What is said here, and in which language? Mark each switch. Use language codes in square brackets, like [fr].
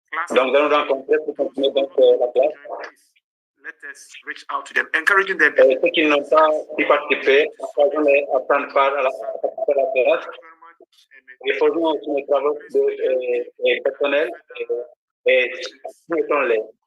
[fr] Donc, nous allons rencontrer pour continuer donc la classe. [en] Let us reach out to them, encouraging them. [fr] Ceux qui n'ont pas pu participer, on les prendre part à la classe. Et faisons aussi nos travaux personnels et soumettons-les.